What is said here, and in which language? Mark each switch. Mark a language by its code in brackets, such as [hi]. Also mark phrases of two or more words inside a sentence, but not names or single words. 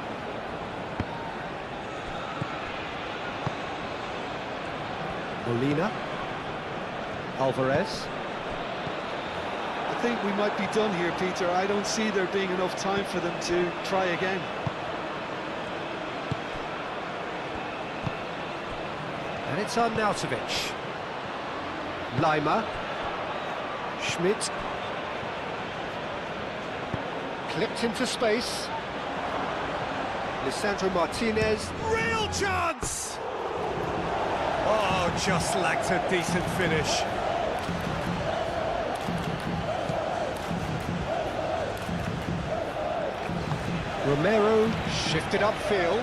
[en] Molina. Alvarez. I think we might be done here, Peter. I don't see there being enough time for them to try again. And it's Arnautovic. Lima. Schmidt. Clipped into space. Lisandro Martinez. Real chance! Oh, just lacked a decent finish. Romero shifted upfield.